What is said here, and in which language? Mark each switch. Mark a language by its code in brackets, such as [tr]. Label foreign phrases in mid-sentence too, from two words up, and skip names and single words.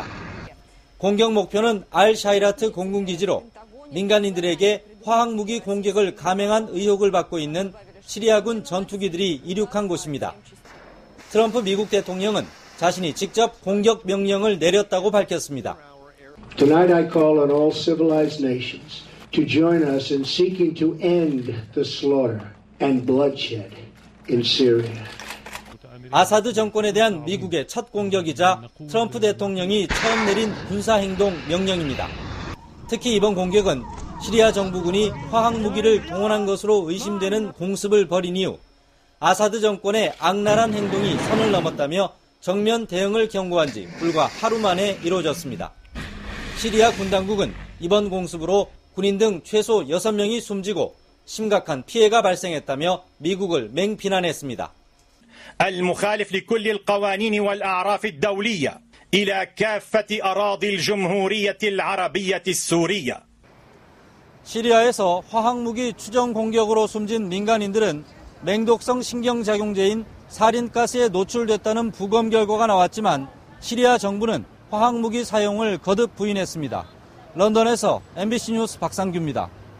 [ko] 공격 목표는 알-샤이라트 공군기지로 민간인들에게 화학무기 공격을 감행한 의혹을 받고 있는 시리아군 전투기들이 이륙한 곳입니다. 트럼프 미국 대통령은 자신이 직접 공격 명령을 내렸다고 밝혔습니다. [en] Tonight I call on all civilized nations to join us in seeking to end the slaughter and bloodshed in Syria. [ko] 아사드 정권에 대한 미국의 첫 공격이자 트럼프 대통령이 처음 내린 군사행동 명령입니다. 특히 이번 공격은 시리아 정부군이 화학무기를 동원한 것으로 의심되는 공습을 벌인 이후 아사드 정권의 악랄한 행동이 선을 넘었다며 정면 대응을 경고한 지 불과 하루 만에 이루어졌습니다. 시리아 군 당국은 이번 공습으로 군인 등 최소 6명이 숨지고 심각한 피해가 발생했다며 미국을 맹비난했습니다. [ar] المخالف لكل القوانين والأعراف الدولية إلى كافة أراضي الجمهورية العربية السورية. [ko] 시리아에서 화학무기 추정 공격으로 숨진 민간인들은 맹독성 신경작용제인 사린가스에 노출됐다는 부검 결과가 나왔지만 시리아 정부는 화학무기 사용을 거듭 부인했습니다. 런던에서 MBC 뉴스 박상규입니다.